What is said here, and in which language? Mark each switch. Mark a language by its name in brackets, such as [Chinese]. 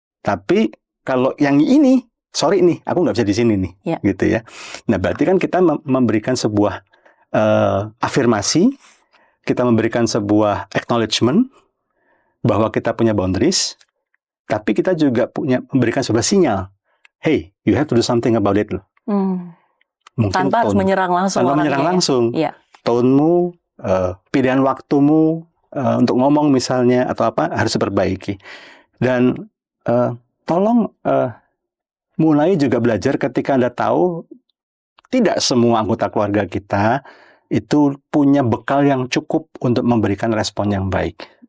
[Indonesian] Tapi kalau yang ini, sorry nih, aku nggak bisa di sini nih, gitu ya. Nah, berarti kan kita memberikan sebuah afirmasi, kita memberikan sebuah acknowledgement bahwa kita punya boundaries, tapi kita juga memberikan sebuah sinyal. [English] Hey, you have to do something about it loh. [Indonesian] Mungkin tanpa harus menyerang langsung. Tanpa menyerang langsung. Tone-mu, pilihan waktumu untuk ngomong misalnya atau apa harus diperbaiki. Dan tolong mulai juga belajar ketika Anda tahu tidak semua anggota keluarga kita itu punya bekal yang cukup untuk memberikan respon yang baik.